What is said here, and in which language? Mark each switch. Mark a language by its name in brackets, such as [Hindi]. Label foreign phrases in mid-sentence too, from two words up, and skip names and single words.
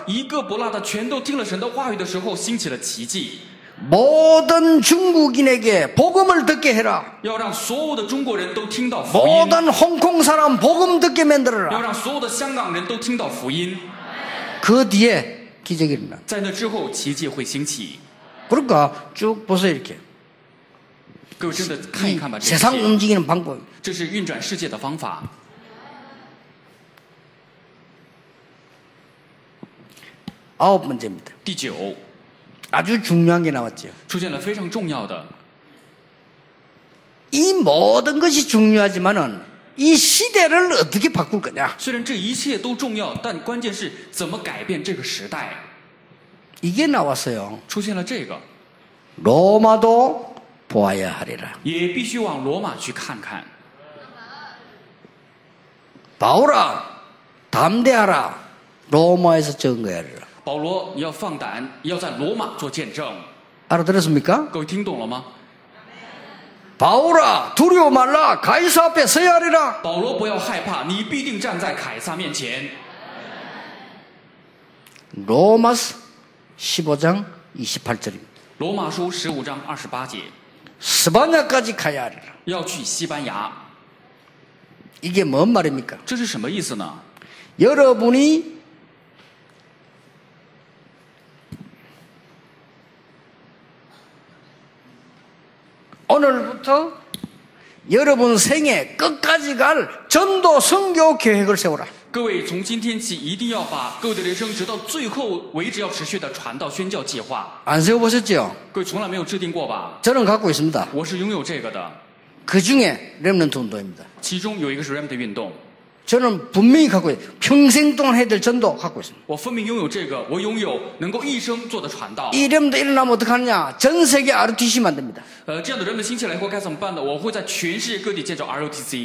[Chinese] 一个不落的全都听了神的话语的时候，兴起了奇迹。 [Korean] 모든 중국인에게 복음을 듣게 해라. [Chinese] 要让所有的中国人都听到福音， [Korean] 모든 홍콩 사람 복음 듣게 [Chinese] 要 [Korean] 만들어라. [Chinese] 让所有的香港人都听到福音。 [Korean] 그 뒤에 기적이 일어나. [Chinese] 在那之后，奇迹会兴起。 [Korean] 그러니까 쭉 보세요 이렇게. [Chinese] 各位真的看一看吧，这 [Korean] 세상 [Chinese] 些 [Korean] 움직이는 방법. [Chinese] 这是运转世界的方法。 [Korean] 9번째입니다. [Chinese] 第9， [Korean] 아주 중요한 게 나왔죠. [Chinese] 出现了非常重要的， [Korean] 이 모든 것이 중요하지만은 이 시대를 어떻게 바꿀 거냐. [Chinese] 虽然这一切都重要，但关键是怎么改变这个时代。 [Korean] 이게 나왔어요. [Chinese] 出现了这个， [Korean] 로마도 보아야 하리라. [Chinese] 也必须往罗马去看看。 [Korean] 바울아 담대하라. 로마에서 증거해야 하리라. [Chinese] 保罗，你要放胆，要在罗马做见证。 [Korean] 알아들었습니까? [Chinese] 各位听懂了吗？ [Korean] 바울아 두려워 말라. 가이사 앞에 서야 하리라. [Chinese] 保罗，不要害怕，你必定站在凯撒面前。 [Korean] 로마서 15장 28절입니다. [Chinese] 罗马书15章28节， [Korean] 스바냐까지 가야 하리라. [Chinese] 要去西班牙， [Korean] 이게 뭔 말입니까? [Chinese] 这是什么意思呢？ [Korean] 여러분이 오늘부터 여러분 생애 끝까지 갈 전도 선교 계획을 세워라. [Chinese] 各位从今天起一定要把各位的人生直到最后为止要持续的传道宣教计划。 [Korean] 안 세워보셨죠? [Chinese] 各位从来没有制定过吧？ [Korean] 저는 갖고 있습니다. [Chinese] 我是拥有这个的。 [Korean] 그 중에 렘넌트 운동입니다. [Chinese] 其中有一个是 remnant 运动。 [Korean] 저는 분명히 갖고 있어요. 평생 동안 해야 될 전도 갖고 있습니다. [Chinese] 我分明拥有这个，我拥有能够一生做的传道。 [Korean] 이 렘넌트 일어나면 어떡하느냐? 전 세계 ROTC 만듭니다. [Chinese] 这样的 remnant 兴起来以后该怎么办呢？我会在全世界各地建造 ROTC。